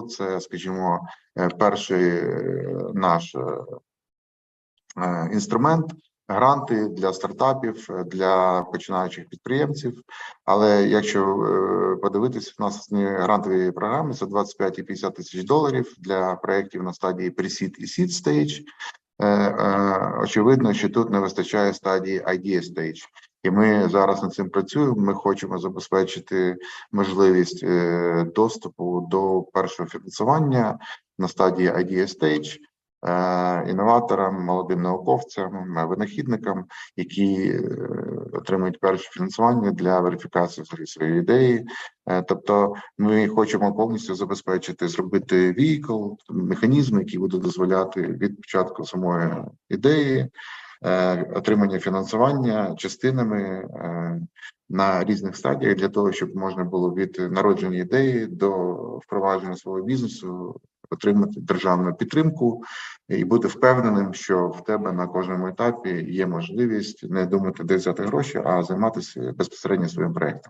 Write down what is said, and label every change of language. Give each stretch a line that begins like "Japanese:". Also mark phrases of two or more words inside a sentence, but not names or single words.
Ukrainian: Це, скажімо, перший наш інструмент. Гранти для стартапів, для починаючих підприємців. Але якщо подивитися, у нас грантові програми – це 25 і 50 тисяч доларів для проєктів на стадії pre-seed і
English: seed stage.
Ukrainian: Очевидно, що тут не вистачає стадії
English: idea stage.
Ukrainian: І ми зараз над цим працюємо. Ми хочемо забезпечити можливість доступу до першого фінансування на стадії
English: idea stage
Ukrainian: інноваторам, молодим науковцям, винахідникам, які отримують перше фінансування для верифікації своєї ідеї. Тобто ми хочемо повністю забезпечити, зробити vehicle, механізм, який буде дозволяти від початку самої ідеї, отримання фінансування частинами на різних стадіях для того, щоб можна було від народження ідеї до впровадження свого бізнесу отримати державну підтримку і бути впевненим, що в тебе на кожному етапі є можливість не думати, де взяти гроші, а займатися безпосередньо своїм проєктом.